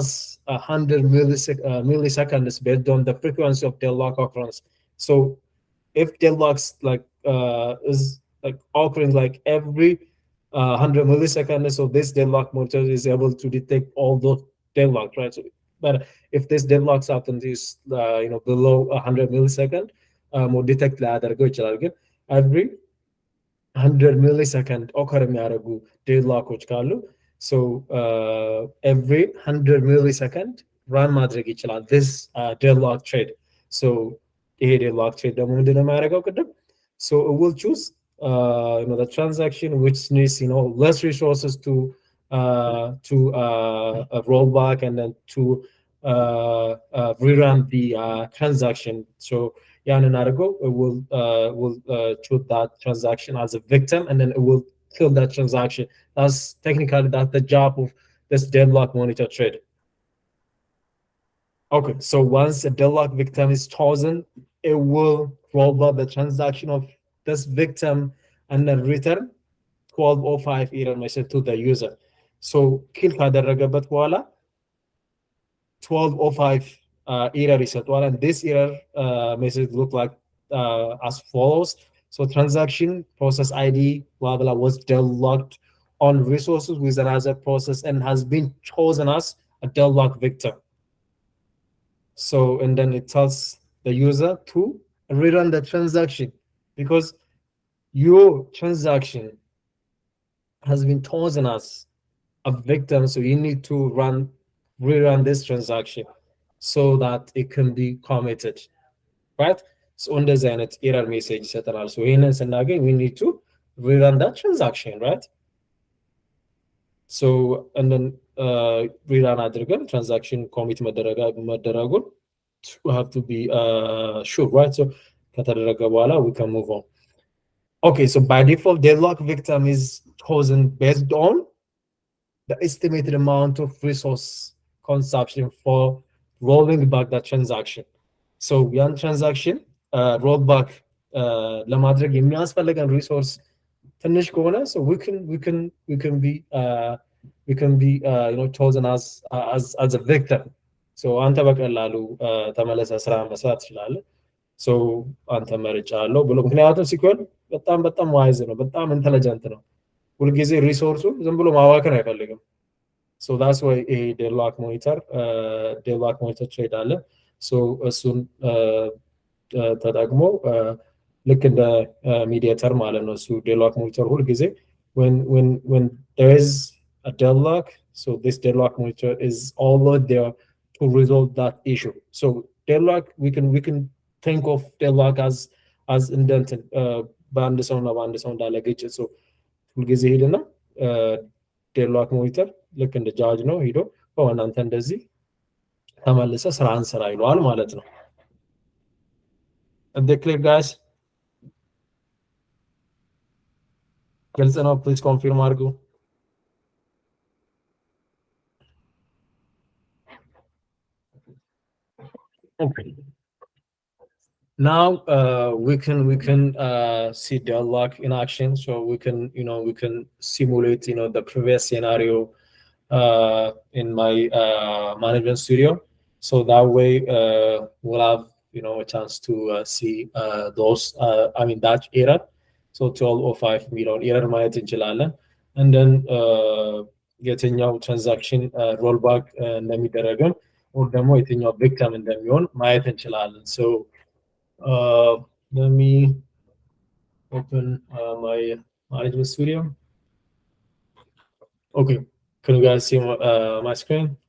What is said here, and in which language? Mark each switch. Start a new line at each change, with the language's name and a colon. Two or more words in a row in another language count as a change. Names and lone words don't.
English: 100 milliseconds based on the frequency of deadlock occurrence so if deadlocks is occurring every 100 milliseconds so this deadlock monitor is able to detect all those deadlocks right so but if this deadlocks happens is below 100 milliseconds more detect
Amharic: ሊያደርገው ይችላል ግን
English: every 100 millisecond occur
Amharic: የሚያደርጉ deadlocks ካሉ
English: So every 100 millisecond run
Amharic: ማድረግ ይችላል
English: this deadlock trade.
Amharic: So ይሄ
English: deadlock trade
Amharic: ደግሞ ምንድነው የሚያደርገው ቅድም?
English: So it will choose the transaction which needs less resources to roll back and then to rerun the transaction. So yanin argo will choose that transaction as a victim, and then it will kill that transaction. That's technically that's the job of this deadlock monitor trade. Okay, so once a deadlock victim is chosen, it will roll back the transaction of this victim and then return 1205 error message to the user.
Amharic: So kill ካደረገበት በኋላ 1205 error ይሰጠዋል,
English: and this error message look like as follows. So transaction process ID blah blah was deadlocked on resources with another process and has been chosen as a deadlock victim. So and then it tells the user to rerun the transaction because your transaction has been chosen as a victim, so you need to rerun this transaction so that it can be committed, right? So
Amharic: እንደዚህ አይነት
English: error message ይሰጠናል. So
Amharic: ይሄንን ስናገኝ
English: we need to rerun that transaction, right? So and then rerun አድርገን transaction commit መደረጉን we have to be sure, right? So
Amharic: ከተደረገ በኋላ
English: we can move on. Okay, so by default deadlock victim is chosen based on the estimated amount of resource consumption for rolling back that transaction. So one transaction roll back
Amharic: ለማድረግ የሚያስፈልገን
English: resource
Amharic: ትንሽ ከሆነ
English: so we can be chosen as a victim. So አንተ በቀላሉ ተመለሰ ስራ መስራት ትችላለህ። So አንተ መርጫለሁ ብሎ ምክንያቱም SQL በጣም ዋይዝ
Amharic: ነው፣ በጣም ኢንተለጀንት ነው። ሁልጊዜ ሪሶርሱ ዝም ብሎ ማዋከን አይፈልግም።
English: So that's why a deadlock monitor trade
Amharic: አለ። So እሱን ተጠቅሞ ልክ እንደ ሚዲየተር ማለት ነው። እሱ
English: deadlock monitor
Amharic: ሁልጊዜ
English: when there is a deadlock, so this deadlock monitor is always there to resolve that issue. So deadlock we can think of deadlock as indented
Amharic: በአንድ ሰውና በአንድ ሰው እንዳለ ግጭት። So ሁልጊዜ ሄድና
English: deadlock monitor
Amharic: ልክ እንደ ጃጅ ነው ሄዶ እናንተ እንደዚህ ተመልሰ ስራን ስራ ይሏል ማለት ነው።
English: And the clear guys
Amharic: ግልጽ ነው?
English: please confirm አድርጉ። Okay. Now we can see deadlock in action, so we can simulate the previous scenario in my management studio, so that way we'll have a chance to see those that error.
Amharic: So 1205 error ማየት እንችላለን, and then የትኛው transaction rollback እንደሚደረግም or ደግሞ የትኛው victim እንደሚሆን ማየት እንችላለን.
English: So let me open my management studio. Okay, can you guys see my screen?